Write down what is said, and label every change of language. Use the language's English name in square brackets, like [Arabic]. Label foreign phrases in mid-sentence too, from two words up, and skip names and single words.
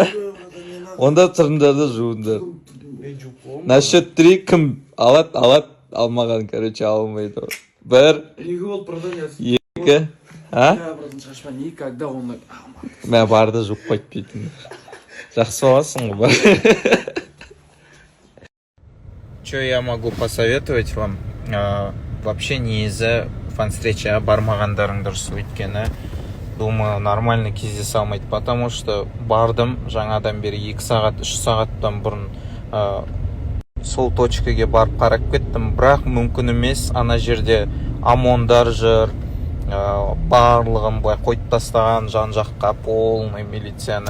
[Kazakh] Онда тұрыңдар да жуыңдар. Насчет 3 кім алады, алмаған, короче, алмайды. 1, 2, Братым, шашпа, никогда ондай алмады. Мә барды жуып қойып бетіңді. Жақсы боласың ғой, бар. [Russian] Что я могу посоветовать вам? [Kazakh] Вообще негізі фан-встречаға бармағандарың дұрыс, өйткені [Russian] думаю, нормально [Kazakh] кездесе алмайды, [Russian] потому что [Kazakh] бардым жаңадан бері 2 сағат, 3 сағаттан бұрын сол точкаге барып қарап кеттім, бірақ мүмкін емес, ана жерде ОМОНдар жүр, барлығын былай қойып тастаған жан-жаққа полный милицияны.